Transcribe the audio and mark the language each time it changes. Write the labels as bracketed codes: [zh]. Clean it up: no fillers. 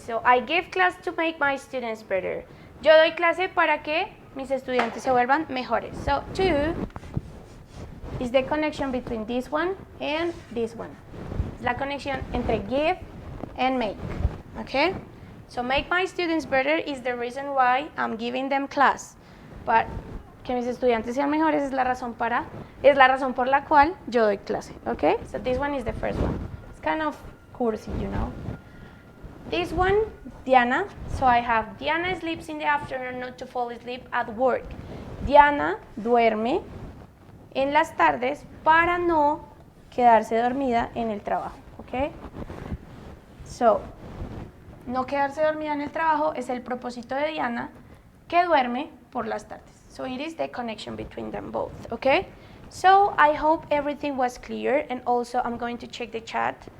[en] So I give class to make my students better. [es] Yo doy clase para que mis estudiantes se vuelvan mejores. [en] So to is the connection between this one and this one. [es] La conexión entre [en] give and make. Okay? So make my students better is the reason why I'm giving them class. [es] But que mis estudiantes sean mejores es la razón por la cual yo doy clase. [en] Okay? So this one is the first one. It's kind of cursi, you know. This one, Diana. So I have Diana sleeps in the afternoon not to fall asleep at work. [es] Diana duerme en las tardes para no quedarse dormida en el trabajo. Okay? So, no quedarse dormida en el trabajo es el propósito de Diana, que duerme por las tardes. [en] So it is the connection between them both, okay? So I hope everything was clear, and also I'm going to check the chat.